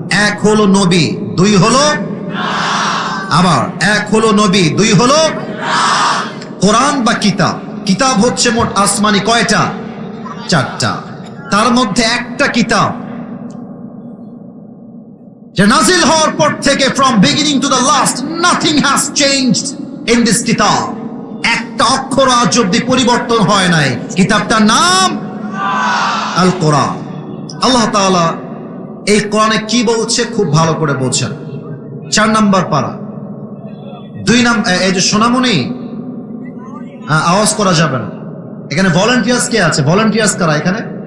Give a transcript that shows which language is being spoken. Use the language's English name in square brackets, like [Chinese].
[Bangla] এক হলো নবী, দুই হলো, আবার এক হলো নবী, দুই হলো কোরআন বা কিতাব। কিতাব হচ্ছে মোট আসমানি কয়টা? চারটা। তার মধ্যে একটা কিতাব যে নাজিল হওয়ার পর থেকে [English] From beginning to the last nothing has changed in this kitab. [Bangla] একটা অক্ষর আজ অব্দি পরিবর্তন হয় নাই। কিতাবটার নাম আল কোরআন। আল্লাহ তাআলা এই কোরআনে কি বলছে খুব ভালো করে বলছেন। 4 নম্বর পারা 2 নম্বর, এই যে সোনামণি আওয়াজ করা যাবে না এখানে। ভলান্টিয়ার্স কে আছে? ভলান্টিয়ার্স কারা এখানে?